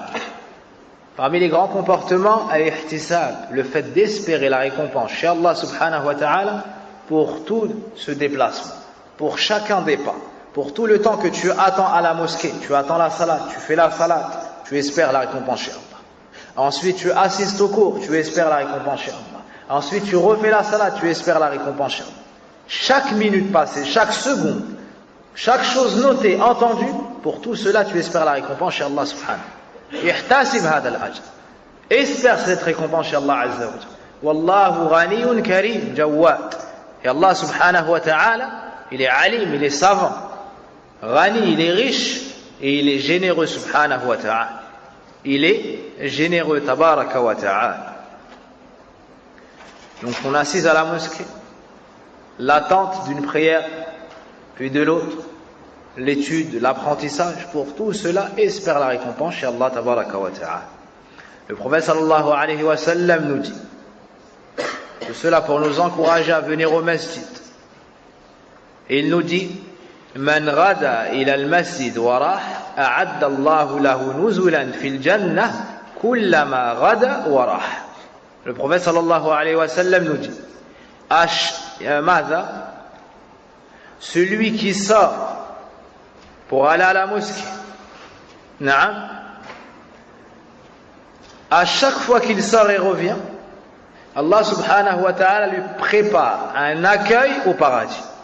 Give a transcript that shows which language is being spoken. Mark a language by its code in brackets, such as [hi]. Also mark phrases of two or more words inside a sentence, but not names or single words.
[fr] Parmi les grands comportements, al-ihtisab, le fait d'espérer la récompense chez Allah [ar] سبحانه وتعالى [fr] pour tout ce déplacement, pour chacun des pas, pour tout le temps que tu attends à la mosquée, tu attends la salat, tu fais la salat, tu espères la récompense chez Allah. Ensuite, tu assistes au cours, tu espères la récompense chez Allah. Ensuite, tu refais la salat, tu espères la récompense chez Allah. Chaque minute passée, chaque seconde, chaque chose notée, entendue, pour tout cela, tu espères la récompense chez Allah subhanahu. [ar] احتسب هذا الأجر. [fr] Espère cette récompense chez Allah [ar] عز وجل. والله غني كريم جواد. [fr] Et Allah [ar] سبحانه وتعالى, [fr] il est alim, il est savant. Ghani, il est riche et il est généreux [ar] سبحانه وتعالى. [fr] Il est généreux [ar] تبارك وتعالى. [fr] Donc on assise à la mosquée, l'attente d'une prière, puis de l'autre, l'étude, l'apprentissage, pour tout cela, espère la récompense chez Allah [ar] تبارك وتعالى. [fr] Le prophète [ar] صلى الله عليه وسلم [fr] nous dit que cela pour nous encourager à venir au masjid. Et il nous dit: [ar] من غدا إلى المسجد وراح أعد الله له نزلا في الجنة كلما غدا وراح. [fr] Le prophète [ar] صلى الله عليه وسلم [fr] nous dit: celui qui sort pour aller à la mosquée, Naam, à chaque fois qu'il sort et revient, Allah [ar] سبحانه وتعالى [fr] lui prépare un accueil au paradis.